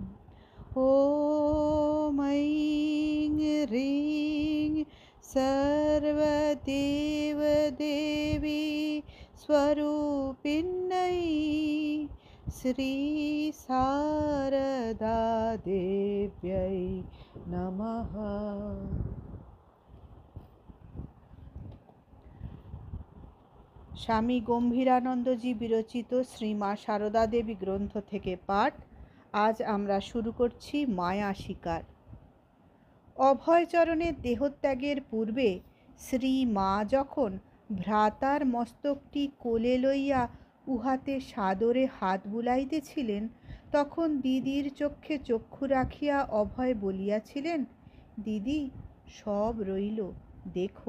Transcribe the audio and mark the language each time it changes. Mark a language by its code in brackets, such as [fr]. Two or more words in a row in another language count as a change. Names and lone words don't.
[sa] ॐ ऐं ह्रीं सर्वदेवदेवी स्वरूपिण्यै श्री शारदा देव्यै नमः। [bn] স্বামী গম্ভীরানন্দজি বিরচিত শ্রী মা সারদা দেবী গ্রন্থ থেকে পাঠ। আজ আমরা শুরু করছি মায়া শিকার। অভয়চরণের দেহত্যাগের পূর্বে শ্রী মা যখন ভ্রাতার মস্তকটি কোলে লইয়া উহাতে সাদরে হাত বুলাইতেছিলেন, তখন দিদির চক্ষে চক্ষু রাখিয়া অভয় বলিয়াছিলেন, দিদি, সব রইল, দেখো।